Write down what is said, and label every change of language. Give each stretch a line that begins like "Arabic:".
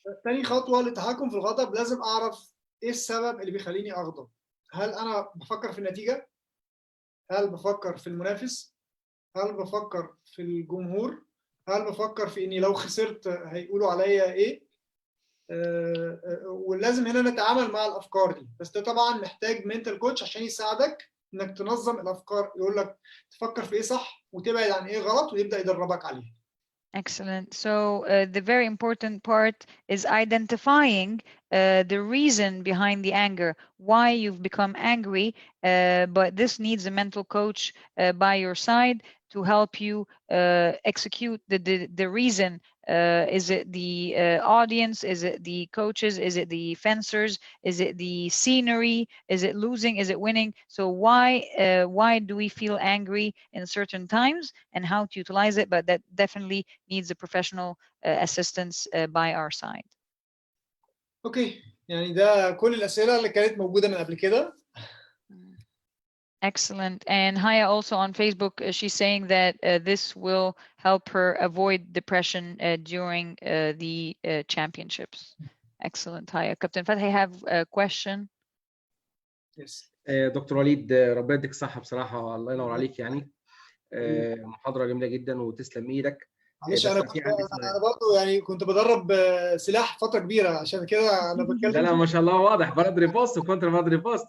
Arabic: تاني خطوة للتحكم في الغضب، لازم أعرف إيه السبب اللي بيخليني أغضب. هل أنا بفكر في النتيجة؟ هل بفكر في المنافس؟ هل بفكر في الجمهور؟ هل بفكر في إني لو خسرت هيقولوا عليا إيه؟ ولازم هنا نتعامل مع الأفكار دي، بس ده طبعا محتاج منتال كوتش عشان يساعدك إنك تنظم الأفكار، يقول لك تفكر في إيه صح وتبعد عن إيه غلط، ويبدأ يدربك عليه.
English: Excellent. So the very important part is identifying the reason behind the anger, why you've become angry, but this needs a mental coach by your side to help you execute the reason. Is it the audience? Is it the coaches? Is it the fencers? Is it the scenery? Is it losing? Is it winning? So why do we feel angry in certain times, and how to utilize it? But that definitely needs a professional assistance by our side.
Arabic: اوكي، يعني ده كل الأسئلة اللي كانت موجودة من قبل كده.
English: Excellent. And Haya also on Facebook, she's saying that this will help her avoid depression during the championships. Excellent, Haya. Captain Fatih, I have a question. Yes.
Arabic: دكتور وليد، ربنا يديك الصحة بصراحة، الله ينور عليك. يعني محاضرة جميلة جدا وتسلم ايدك. معلش انا برضه يعني كنت بدرب سلاح فتره كبيره، عشان كده انا بتكلم. لا ما شاء الله واضح، برد ريبوست وكونتر برد ريبوست.